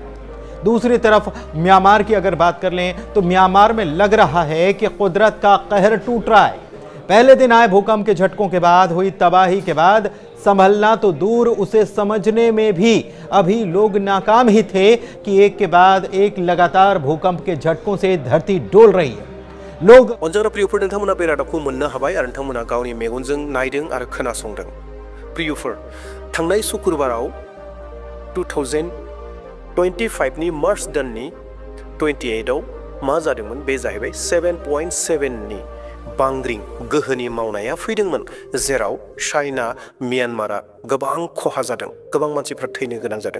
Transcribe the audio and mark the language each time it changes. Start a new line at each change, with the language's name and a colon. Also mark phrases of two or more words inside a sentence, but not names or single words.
Hindi: दूसरी तरफ म्यांमार की अगर बात कर लें तो म्यांमार में लग रहा है कि कुदरत का कहर टूट रहा है। पहले दिन आए भूकंप के झटकों के बाद हुई तबाही के बाद संभलना तो दूर, उसे समझने में भी अभी लोग नाकाम ही थे कि एक के बाद एक लगातार भूकंप के झटकों से धरती डोल रही है। लोग
Bodo: अनजाग्रा प्रियफोर, नोंथांमोना बे रादाबखौ मोननो हाबाय आरो नोंथांमोना गावनि मेगनजों नायदों आरो खोनासंदों। प्रियफोर, थांनाय शुक्रबाराव 2025 नि मार्च दाननि 28आव मा जादोंमोन? बे जाहैबाय 7.7 नि बांग्रिं गोहोनि मावनाया फैदोंमोन, जेराव चाइना, म्यानमारा गोबां खहा जादों, गोबां मानसिफ्रा थैनो गोनां जादों।